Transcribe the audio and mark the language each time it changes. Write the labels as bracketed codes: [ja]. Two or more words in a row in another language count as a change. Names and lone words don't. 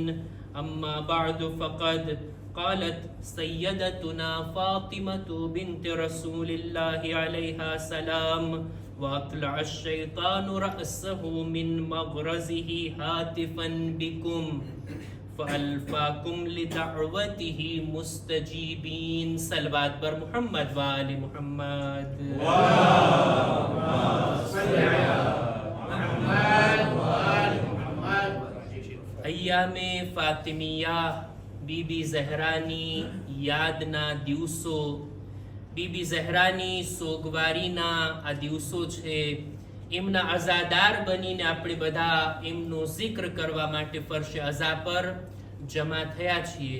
[ar] أما بعد فقد قالت سيدتنا فاطمة بنت رسول الله عليها السلام: وأطلع الشيطان رأسه من مغرزه هاتفا بكم فألفاكم لدعوته مستجيبين. [fa] صلوات بر محمد وآل محمد. [ar] اللهم صل على محمد وآل محمد. [gu] અય્યામે ફાતિમિયા બીબી ઝહરાની યાદના દિવસો, બીબી ઝહરાની સોગવારીના આ દિવસો છે. એમના અઝાદાર બનીને આપણે બધા એમનો જિક્ર કરવા માટે ફરશે અઝા પર જમા થયા છીએ.